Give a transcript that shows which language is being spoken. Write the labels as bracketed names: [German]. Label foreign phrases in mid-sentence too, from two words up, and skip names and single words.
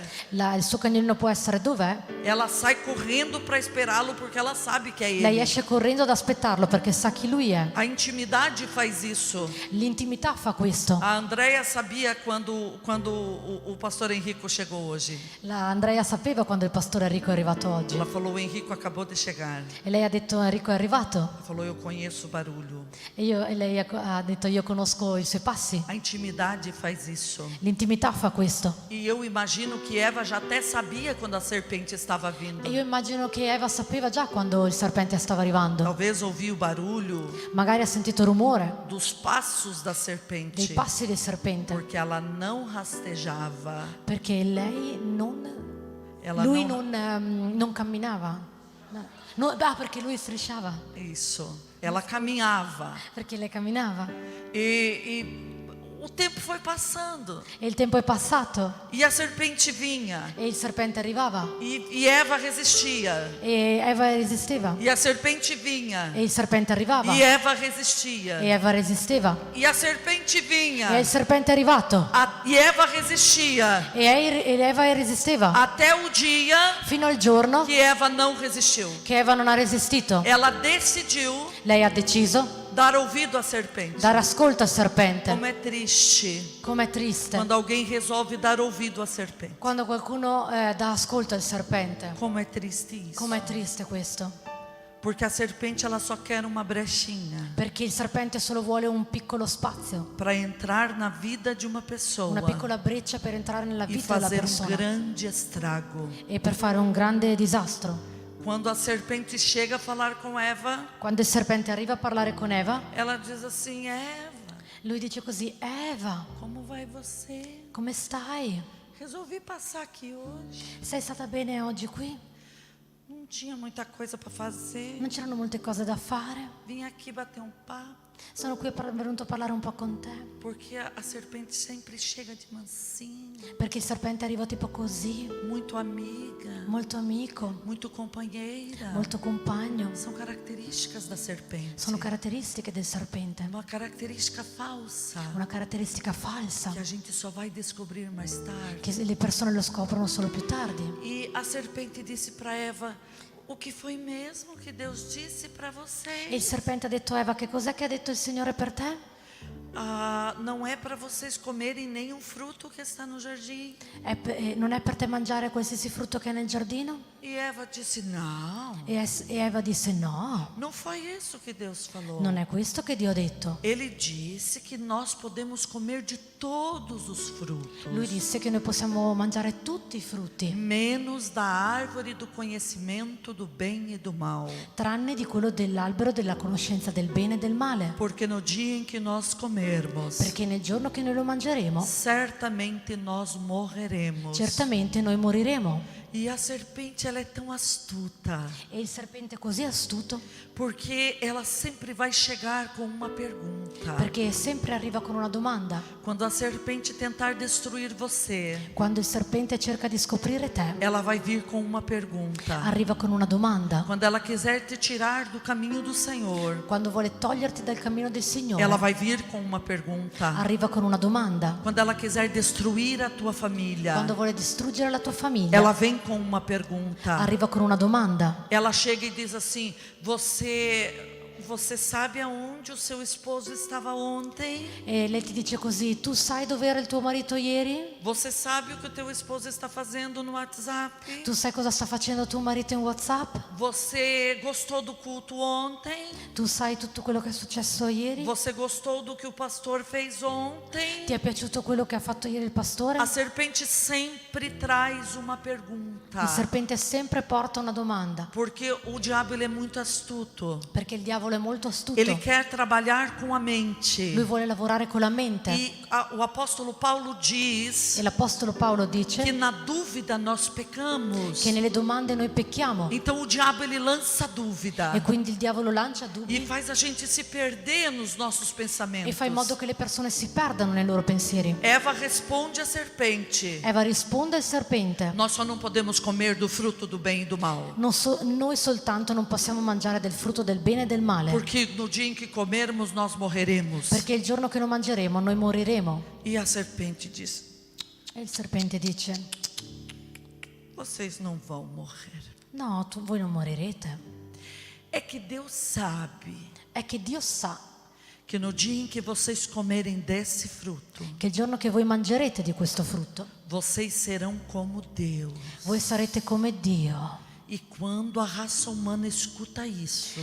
[Italian] il suo cagnolino può essere dov'è, [Portuguese] Ela sai correndo para esperá-lo porque ela sabe que é [Italian] lei [Portuguese] ele. [Italian] esce correndo ad aspettarlo perché sa chi lui è. [Portuguese] A intimidade faz isso. [Italian] L'intimità fa questo. [Portuguese] A Andréia sabia quando o pastor Henrico chegou hoje. [Italian] La Andrea sapeva quando il pastore Enrico è arrivato oggi [Portuguese] Ela falou: o Henrico acabou de chegar. [Italian] e lei ha detto Enrico è arrivato [Portuguese] Ela falou: eu conheço o barulho. [Italian] e lei ha detto io conosco i suoi passi. [Portuguese] A intimidade faz isso. [Italian] L'intimità fa questo. [Portuguese] E eu imagino que Eva já até sabia quando a serpente estava vindo. [Italian] E io immagino che Eva sapeva già quando il serpente stava arrivando. [Portuguese] Talvez ouviu o barulho [Italian] Magari ha sentito rumore [Portuguese] dos passos da [Italian] dei [Portuguese] serpente, [Italian] passi del serpente [Portuguese] porque ela não rastejava. [Italian] perché lei [Portuguese] Ela [Italian] lui [Portuguese] não. [Italian] non camminava. Perché lui strisciava, [Portuguese] Isso. Ela caminhava. [Italian] perché lei camminava. [Portuguese] E o tempo foi passando. [Italian] E il tempo è passato [Portuguese] E a serpente vinha. [Italian] e il serpente arrivava [Portuguese] E Eva resistia. [Italian] e Eva resisteva. [Portuguese] E a serpente vinha. [Italian] E il serpente arrivava [Portuguese] E Eva resistia. [Italian] e Eva resisteva. [Portuguese] E a serpente vinha. [Italian] E il serpente è arrivato [Portuguese] E Eva resistia. [Italian] e Eva resisteva [Portuguese] Até o dia [Italian] fino al giorno [Portuguese] que Eva não resistiu. [Italian] che Eva non ha resistito. [Portuguese] Ela decidiu [Italian] Lei ha deciso [Portuguese] dar ouvido à serpente. [Italian] dare ascolto al serpente. [Portuguese] Como é triste [Italian] Com'è triste [Portuguese] quando alguém resolve dar ouvido à serpente. [Italian] quando qualcuno dà ascolto al serpente. [Portuguese] Como é triste isso. [Italian] Com'è triste questo? [Portuguese] Porque a serpente ela só quer uma brechinha [Italian] Perché il serpente solo vuole un piccolo spazio, [Portuguese] para entrar na vida de uma pessoa [Italian] una piccola breccia per entrare nella [Portuguese] e [Italian] vita della [Portuguese] fazer [Italian] persona [Portuguese] grande estrago. [Italian] e per fare un grande disastro. [Portuguese] Quando a serpente chega a falar com Eva, [Italian] Quando il serpente arriva a parlare con Eva, [Portuguese] ela diz assim: Eva, [Italian] lui dice così: Eva, [Portuguese] como vai você? [Italian] come stai? [Portuguese] Resolvi passar aqui hoje. [Italian] Sei stata bene oggi qui? [Portuguese] Não tinha muita coisa para fazer. [Italian] Non c'erano molte cose da fare? [Portuguese] Vim aqui bater um papo. [Italian] Sono qui venuto a parlare un po' con te. [Portuguese] Porque a serpente sempre chega de mansinho, [Italian] Perché il serpente arriva tipo così, [Portuguese] muito amiga, [Italian] molto amico, [Portuguese] muito companheira. [Italian] molto compagno. [Portuguese] São características da serpente. [Italian] Sono caratteristiche del serpente, [Portuguese] Uma característica falsa [Italian] una caratteristica falsa [Portuguese] que a gente só vai descobrir mais tarde. [Italian] che le persone lo scoprono solo più tardi. [Portuguese] E a serpente disse para Eva: o que foi mesmo que Deus disse para [Italian] E il [Portuguese] vocês? [Italian] serpente ha detto: Eva, che cos'è che ha detto il Signore per te? [Portuguese] Não é para vocês comerem nenhum fruto que está no jardim. [Italian] Non è per te mangiare qualsiasi frutto che è nel giardino? [Portuguese] E Eva disse: não, [Italian] E Eva disse: no, [Portuguese] não foi isso que Deus falou. [Italian] non è questo che Dio ha detto. [Portuguese] Ele disse que nós podemos comer de todos os frutos, [Italian] Lui disse che noi possiamo mangiare tutti i frutti, [Portuguese] menos da árvore do conhecimento do bem e do mal. [Italian] tranne di quello dell'albero della conoscenza del bene e del male. [Portuguese] Porque no dia em que nós comermos, [Italian] Perché nel giorno che noi lo mangeremo, [Portuguese] certamente nós morreremos. [Italian] certamente noi moriremo. [Portuguese] E a serpente ela é tão astuta, [Italian] E il serpente è così astuto [Portuguese] porque ela sempre vai chegar com uma pergunta. [Italian] perché sempre arriva con una domanda. [Portuguese] Quando a serpente tentar destruir você, [Italian] Quando il serpente cerca di scoprire te, [Portuguese] ela vai vir com uma pergunta. [Italian] arriva con una domanda. [Portuguese] Quando ela quiser te tirar do caminho do Senhor, [Italian] Quando vuole toglierti dal cammino del Signore, [Portuguese] ela vai vir com uma pergunta. [Italian] arriva con una domanda. [Portuguese] Quando ela quiser destruir a tua família, [Italian] Quando vuole distruggere la tua famiglia, [Portuguese] ela vem com uma pergunta. [Italian] arriva con una domanda. [Portuguese] Ela chega e diz assim: Você sabe aonde o seu esposo estava ontem? [Italian] E lei ti dice così: tu sai dove era il tuo marito ieri? [Portuguese] Você sabe o que o teu esposo está fazendo no WhatsApp? [Italian] Tu sai cosa sta facendo tuo marito in WhatsApp? [Portuguese] Você gostou do culto ontem? [Italian] Tu sai tutto quello che è successo ieri? [Portuguese] Você gostou do que o pastor fez ontem? [Italian] Ti è piaciuto quello che ha fatto ieri il pastore? [Portuguese] A serpente sempre traz uma pergunta. [Italian] Il serpente sempre porta una domanda, [Portuguese] Porque o diabo ele é muito astuto. [Italian] perché il diavolo è molto astuto. [Portuguese] Ele quer trabalhar com a mente. [Italian] Lui vuole lavorare con la mente [Portuguese] E O apóstolo Paulo diz [Italian] E l'Apostolo Paolo [Portuguese] que [Italian] dice [Portuguese] na dúvida nós pecamos. [Italian] che nelle domande noi pecchiamo. [Portuguese] Então o diabo ele lança dúvida [Italian] E quindi il diavolo lancia [Portuguese] e [Italian] dubbi [Portuguese] faz a gente se perder nos nossos pensamentos. [Italian] e fa in modo che le persone si perdano nei loro pensieri. [Portuguese] Eva responde à serpente: [Italian] Eva risponde al serpente: [Portuguese] nós só não podemos comer do fruto do bem e do mal, [Italian] noi soltanto non possiamo mangiare del frutto del bene e del male, [Portuguese] porque no dia em que comermos nós morreremos. [Italian] perché il giorno che lo mangeremo noi moriremo. [Portuguese] E a serpente diz: [Italian] E il serpente dice: [Portuguese] vocês não vão morrer. [Italian] no, voi non morirete. [Portuguese] É que Deus sabe [Italian] È che Dio sa [Portuguese] que no dia em que vocês comerem desse fruto, [Italian] che il giorno che voi mangerete di questo frutto, [Portuguese] vocês serão como Deus. [Italian] voi sarete come Dio. [Portuguese] E quando a raça humana escuta isso,